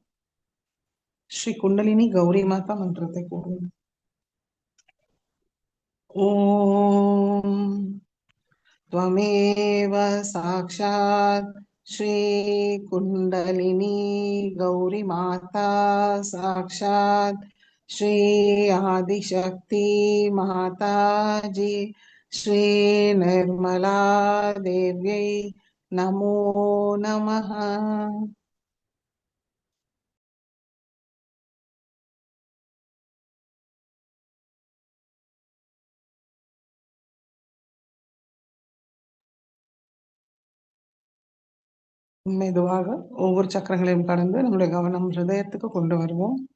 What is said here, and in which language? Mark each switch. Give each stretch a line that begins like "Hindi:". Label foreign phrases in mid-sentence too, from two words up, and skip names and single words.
Tamil: ஸ்ரீ குண்டலினி கௌரி மாதா மந்திரத்தை கூறுவோம்.
Sanskrit: ஓம் त्वमेव साक्षात् श्री कुण्डलिनी गौरी माता साक्षात् श्री आदिशक्ति माता जी श्री निर्मला देव्यै नमो नमः।
Tamil: மெதுவாக ஒவ்வொரு சக்கரங்களையும் கடந்து நம்முடைய கவனம் ஹிருதயத்துக்கு கொண்டு வருவோம்.